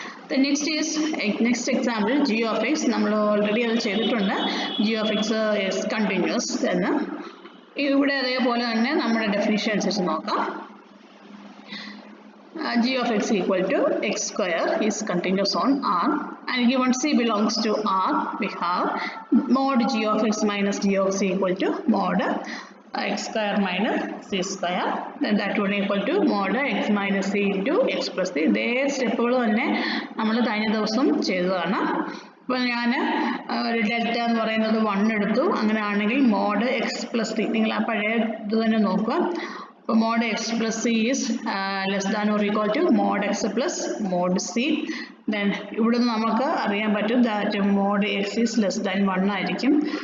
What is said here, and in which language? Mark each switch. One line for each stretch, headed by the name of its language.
English: The next example g of x.
Malayalam: നമ്മൾ already അത് ചെയ്തിട്ടുണ്ട്.
English: g of x is continuous എന്ന്.
Malayalam: ഇവിടെ അതേപോലെ തന്നെ നമ്മുടെ ഡെഫിനിഷൻ അനുസരിച്ച് നോക്കാം.
English: g of x equal to x square is continuous on R and given c belongs to R, we have mod g of x minus g of c equal to mod x square minus c square. Then that one equal to mod x minus c into x plus c.
Malayalam: ഇതേ സ്റ്റെപ്പുകൾ തന്നെ നമ്മൾ കഴിഞ്ഞ ദിവസം ചെയ്തതാണ്. അപ്പോൾ ഞാൻ ഒരു ഡെൽറ്റ എന്ന് പറയുന്നത് 1 എടുത്തു. അങ്ങനെയാണെങ്കിൽ മോഡ് എക്സ് പ്ലസ് സി, നിങ്ങൾ ആ പഴയ ഇത് തന്നെ നോക്കുക.
English: അപ്പോൾ mod x plus c is less than or equal to mod x plus mod c.
Malayalam: Then ഇവിടുന്ന് നമുക്ക് അറിയാൻ പറ്റും
English: that mod x is less than 1
Malayalam: ആയിരിക്കും.